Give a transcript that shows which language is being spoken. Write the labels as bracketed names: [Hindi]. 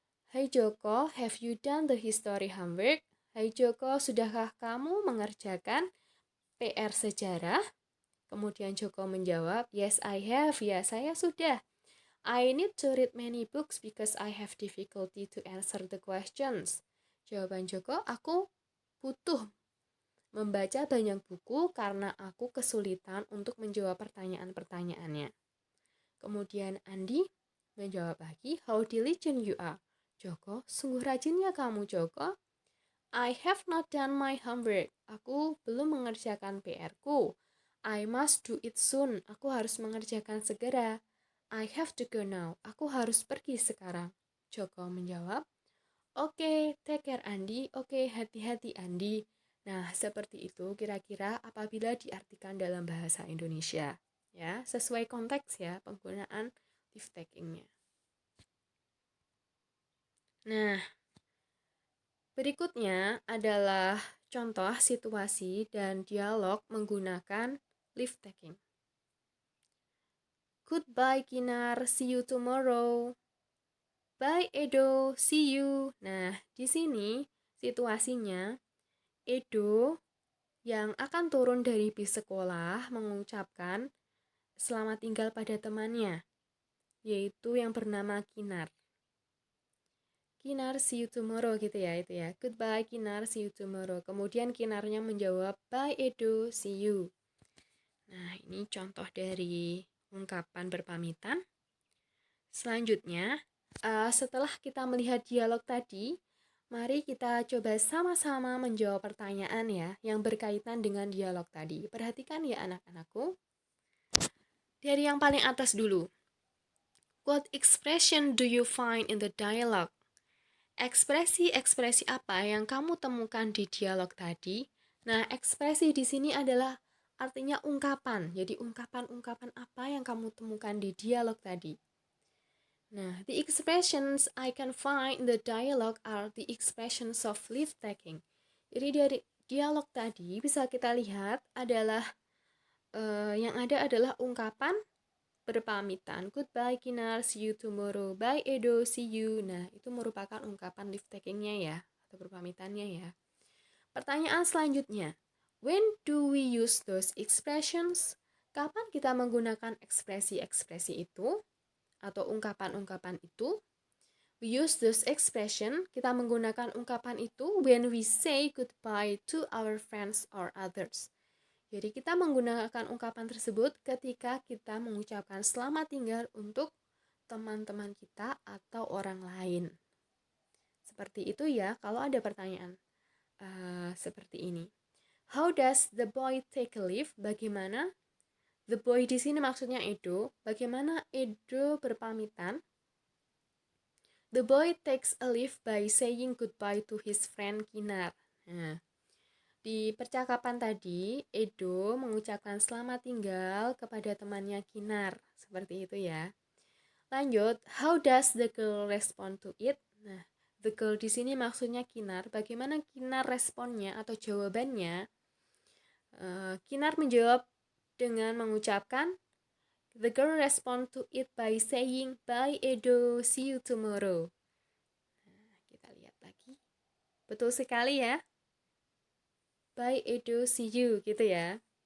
[Indonesian] Hai Joko, have you done the history homework? Hai Joko, sudahkah kamu mengerjakan PR sejarah? Kemudian Joko menjawab, [English] yes I have, [Indonesian] ya saya sudah. [English] I need to read many books because I have difficulty to answer the questions. [Indonesian] Jawaban Joko, aku butuh membaca banyak buku karena aku kesulitan untuk menjawab pertanyaan-pertanyaannya. Kemudian Andi menjawab lagi, [English] how diligent you are. [Indonesian] Joko, sungguh rajinnya kamu Joko. [English] I have not done my homework. [Indonesian] Aku belum mengerjakan PR-ku. [English] I must do it soon. [Indonesian] Aku harus mengerjakan segera. [English] I have to go now. [Indonesian] Aku harus pergi sekarang. Joko menjawab, oke, [English] take care Andi. [Indonesian] Oke, hati-hati Andi. Nah, seperti itu kira-kira apabila diartikan dalam bahasa Indonesia. Ya, sesuai konteks ya penggunaan leave takingnya. Nah, berikutnya adalah contoh situasi dan dialog menggunakan leave taking. [English] Goodbye Kinar, see you tomorrow. Bye Edo, see you. [Indonesian] Nah, di sini situasinya Edo yang akan turun dari bis sekolah mengucapkan selamat tinggal pada temannya, yaitu yang bernama Kinar. [English] Kinar, see you tomorrow [Indonesian] gitu ya, itu ya. [English] Goodbye Kinar, see you tomorrow. [Indonesian] Kemudian Kinarnya menjawab, [English] bye Edo, see you. [Indonesian] Nah, ini contoh dari ungkapan berpamitan. Selanjutnya, setelah kita melihat dialog tadi, mari kita coba sama-sama menjawab pertanyaan ya yang berkaitan dengan dialog tadi. Perhatikan ya anak-anakku. Dari yang paling atas dulu. [English] What expression do you find in the dialogue? [Indonesian] Ekspresi-ekspresi apa yang kamu temukan di dialog tadi? Nah, ekspresi di sini adalah artinya ungkapan. Jadi ungkapan-ungkapan apa yang kamu temukan di dialog tadi? [English] Nah, the expressions I can find in the dialogue are the expressions of leave taking. [Indonesian] Jadi dari dialog tadi bisa kita lihat adalah yang ada adalah ungkapan berpamitan. [English] Goodbye Kinar, see you tomorrow. Bye Edo, see you. [Indonesian] Nah, itu merupakan ungkapan leave takingnya ya, atau berpamitannya ya. Pertanyaan selanjutnya, [English] when do we use those expressions? [Indonesian] Kapan kita menggunakan ekspresi-ekspresi itu atau ungkapan-ungkapan itu? [English] We use those expression, [Indonesian] kita menggunakan ungkapan itu [English] when we say goodbye to our friends or others. [Indonesian] Jadi kita menggunakan ungkapan tersebut ketika kita mengucapkan selamat tinggal untuk teman-teman kita atau orang lain. Seperti itu ya, kalau ada pertanyaan seperti ini. [English] How does the boy take a leave? [Indonesian] Bagaimana? [English] The boy [Indonesian] di sini maksudnya [English] Edo. [Indonesian] Bagaimana Edo berpamitan? [English] The boy takes a leave by saying goodbye to his friend Kinar. [Indonesian] Nah, di percakapan tadi, Edo mengucapkan selamat tinggal kepada temannya Kinar. Seperti itu ya. Lanjut, [English] how does the girl respond to it? [Indonesian] Nah, the girl di sini maksudnya Kinar. Bagaimana Kinar responnya atau jawabannya? Kinar menjawab dengan mengucapkan, [English] the girl respond to it by saying, bye Edo, see you tomorrow. [Indonesian] Nah, kita lihat lagi. Betul sekali ya. [English] Bye Edo, see you [Indonesian] gitu ya.